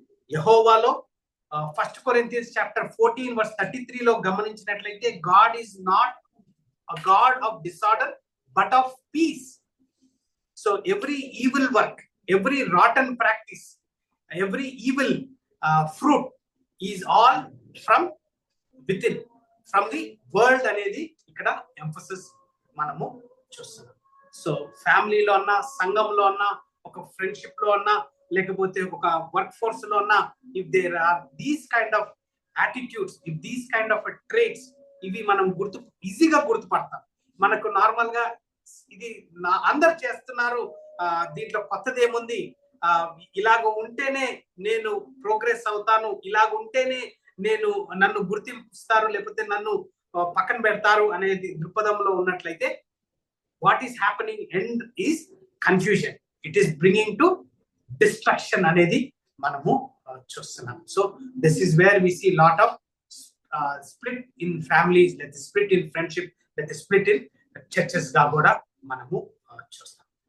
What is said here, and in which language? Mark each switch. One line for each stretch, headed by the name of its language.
English: యెహోవాలో 1 Corinthians chapter 14 verse 33
Telugu: లో గమనించినట్లయితే
English: God is not a God of disorder but of peace. So every evil work, every rotten practice, every evil fruit is all from within, from the world
Telugu: అనేది ఇక్కడ
English: emphasis
Telugu: మనము చూస్తున్నాం. So ఫ్యామిలీలో అన్నా, సంఘంలో అన్నా, ఒక ఫ్రెండ్షిప్ లో అన్నా, లేకపోతే ఒక వర్క్ ఫోర్స్ లో అన్నా,
English: if there are these kind of attitudes, if these kind of traits,
Telugu: ఇవి మనం ఈజీగా గుర్తుపడతాం. మనకు నార్మల్ గా ఇది అందరు చేస్తున్నారు, దీంట్లో కొత్తది ఏముంది, ఇలాగ ఉంటేనే నేను ప్రోగ్రెస్ అవుతాను, ఇలాగ ఉంటేనే నన్ను గుర్తింపుస్తారు, లేకపోతే నన్ను పక్కన పెడతారు అనేది దృక్పథంలో ఉన్నట్లయితే,
English: what is happening end is confusion, it is bringing to destruction
Telugu: అనేది మనము చూస్తున్నాం.
English: so this is where we see lot of split in families, let the split in friendship, let the split in churches
Telugu: గా కూడా మనము చూస్తాం.